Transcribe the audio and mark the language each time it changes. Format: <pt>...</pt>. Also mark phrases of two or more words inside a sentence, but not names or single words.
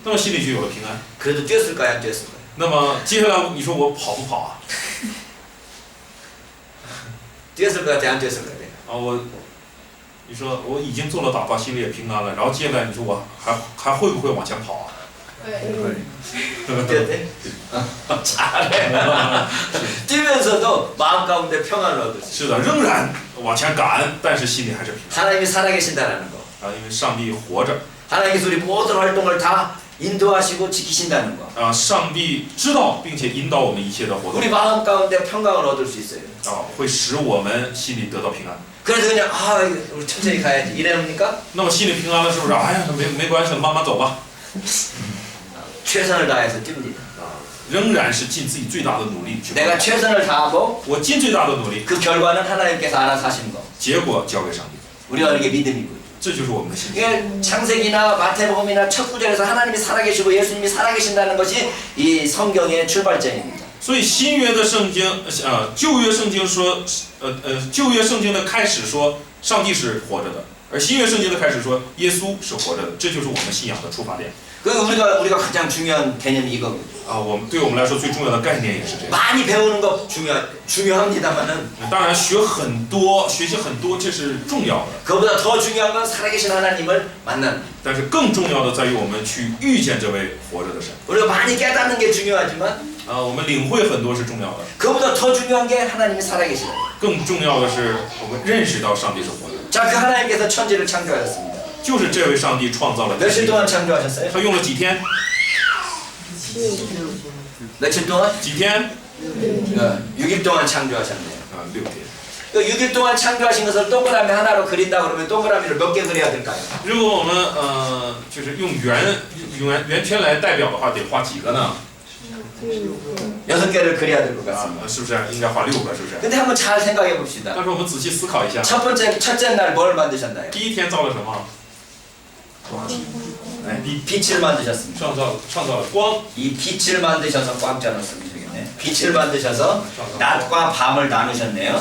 <zh>那么心里就有了平安。</zh> <ko>그래도 뛰었을까요, 안 뛰었을까요?</ko> <zh>那么接下来你说我跑不跑啊？</zh> <ko>뛰었을 것 같아, 안 뛰었을 것 같아.</ko> <zh>你说我已经做了祷告，心里也平安了，然后接下来你说我还会不会往前跑啊？</zh> <ko>뛰었대? 잘해. 뛰면서도 마음 가운데 평안을 얻었어.</ko> <zh>是的，仍然往前赶，但是心里还是平</zh> <ko>하나님이 살아계신다는 거.</ko> <zh>安啊，因为上帝活着</zh> <ko>하나님께서 우리 모든 활동을 다 인도하시고 지키신다는 거.</ko> <zh>啊，上帝知道并且引导我们一切的活动</zh> <ko>우리 마음 가운데 평강을 얻을 수 있어요.</ko> <zh>啊，会使我们心里得到平安。</zh> <ko>그래서 그냥 우리 천천히 가야지 이래놓으니까</ko> <zh>那么心里平安了，是不是？哎呀，没关系了，慢慢走吧。</zh> <ko>최선을 다해서 뜁니다.</ko> <zh>仍然是尽自己最大的努力去。</zh> <ko>내가 최선을 다하고</ko> <zh>我尽最大的努力，</zh> <ko>그 결과는 하나님께서 알아서 하시는 거.</ko> <zh>结果交给上帝，</zh> <ko>우리가 이게 믿음이고.</ko> <zh>这就是我们的信心。</zh> <ko>이게 창세기나 마태복음이나 첫 구절에서 하나님이 살아계시고 예수님이 살아계신다는 것이 이 성경의 출발점입니다.</ko> <zh>所以新约的圣经，旧约圣经说，旧约圣经的开始说上帝是活着的，而新约圣经的开始说耶稣是活着的，这就是我们信仰的出发点。</zh> <ko>그 우리가 가장 중요한 개념이 이거거든요.</ko> <zh>啊，对我们来说最重要的概念也是这样。</zh> <ko>많이 배우는 거 중요합니다만은</ko> <zh>当然学习很多，这是重要的。</zh> <ko>그보다 더 중요한 건 살아계신 하나님을 만나는.</ko> <zh>但是更重要的在于我们去遇见这位活着的神。</zh> <ko>우리가 많이 깨닫는 게 중요하지만</ko> <zh>我们领会很多是重要的，</zh> <ko>그보다 더 중요한 게 하나님이 살아계시다.</ko> <zh>更重要的是我们认识到上帝是活着的。</zh> <ko>자, 그 하나님께서 천지를 창조하셨습니다.</ko> <zh>就是这位上帝创造了</zh> <ko>며칠</ko> <zh>天地，</zh> <ko>동안 창조하셨어요?</ko> <zh>他用了几天？</zh> <ko>며칠 동안?</ko> <zh>几天？</zh> <ko>6일 동안 창조하셨네요.</ko> <zh>6天。</zh> <ko>그 6일 동안 창조하신 것을 동그라미 하나로 그린다 그러면 동그라미를 몇 개 그려야 될까요?</ko> <zh>如果我们就是用圆圈来代表的话，得画几个呢？</zh> <ko>6개를 그려야 될 것 같습니다.</ko> <zh>是不是？应该画6个，是不是？</zh> <ko>근데 한번 잘 생각해 봅시다.</ko> <zh>但是我们仔细思考一下，</zh> <ko>첫째 날 뭘 만드셨나요?</ko> <zh>第一天造了什么？</zh> <ko>빛을 만드셨습니다.</ko> <zh>创造了光，</zh> <ko>이 빛을 만드셔서 꽝자 넣었으면 되겠네. 빛을 만드셔서 낮과 밤을 나누셨네요.</ko>